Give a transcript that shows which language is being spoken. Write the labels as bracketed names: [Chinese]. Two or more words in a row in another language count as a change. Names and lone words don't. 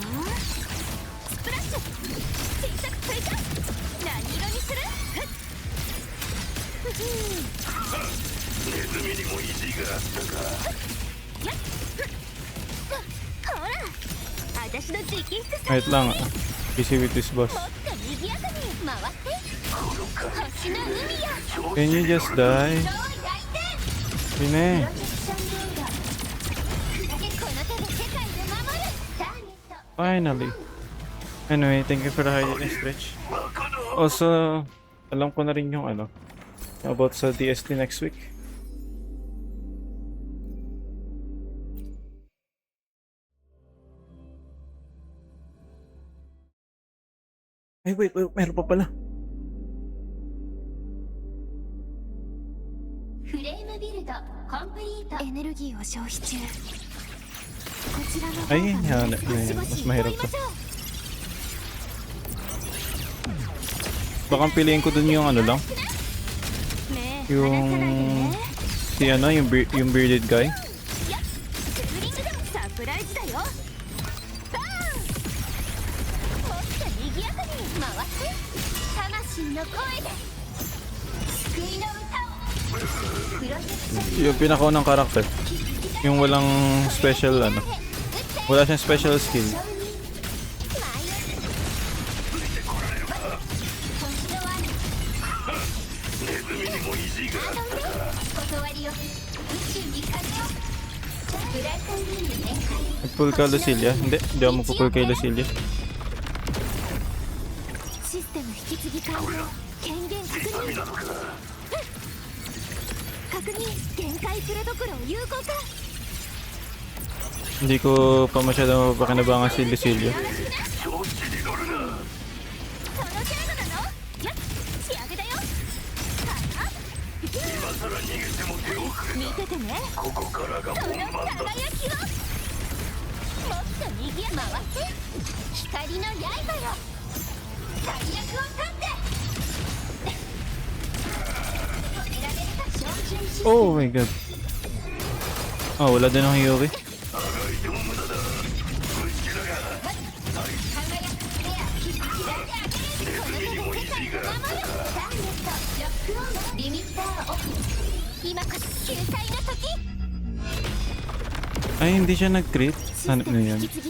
[Japanese] スプラッシュ新作追加。何色にする？ネズミにも意地があったか。ほら私の直筆さ。 [English] Wait lang. Busy with this boss. もっと賑やかに回って星の海よ。 Can you just die? [Filipino] Hindi na eh. [Japanese] この手で世界を守る。ターゲット。 [English] Finally. Anyway, thank you for the hydrate and stretch. Also, [Filipino] alam ko na rin yung ano, about sa DST next week. Ay, wait, meron pa pala. [Japanese] フレームビルドコンプリート。エネルギーを消費中。こちらの方 [Filipino] Ay, [Japanese] が [Filipino] hanap na yun. Mas mahirap to. Baka piliin ko dun yung ano lang. Yung... Si ano, yung [English] bearded guy. [Japanese] サプライズだよ。バーン。もっと賑やかに回って魂の声で救いの歌を。プロジェクション [Filipino] Yung pinakaunang karakter. Yung walang special ano. Wala siyang special skill. Nag-pull ka Lucilla? Hindi ako magpupull kay Lucilla. [Japanese] システム引き継ぎ完了。権限確認。確認。限界プロトコルを有効化。 [Filipino] Hindi ko pa masyado mapakinabangan si Lucilla. [Japanese] その程度なの？やっ、仕上げだよ。今さら逃げても手遅れだ。見ててね。ここからが本番だ。その輝きをもっと賑や回って光の刃よ。 [English] Oh my god. [Filipino] Oh, wala din ang Hiyori. Ay, hindi siya nag-crit. Ano na yan?